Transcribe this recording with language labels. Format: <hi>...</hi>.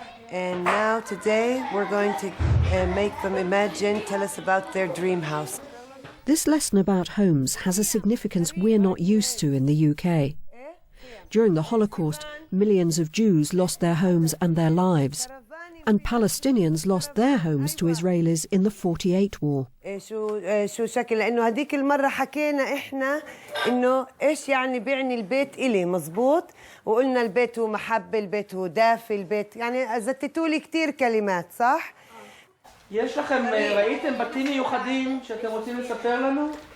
<en>And now today we're going to make them imagine, tell us about their dream house. This lesson about homes has a significance we're not used to in the UK. During the Holocaust, millions of Jews lost their homes and their lives, and Palestinians lost their homes to Israelis in the 48 war.</en> <ar>شو شكل لأنه هذيك المرة حكينا إحنا إنه إيش يعني بيعني البيت إلي مزبوط وقلنا البيت هو محبة البيت هو دافي البيت يعني زتتوا لي كتير كلمات صح؟</ar> <he>יש לכם, ראיתם בתים מיוחדים שאתם רוצים לספר לנו?</he>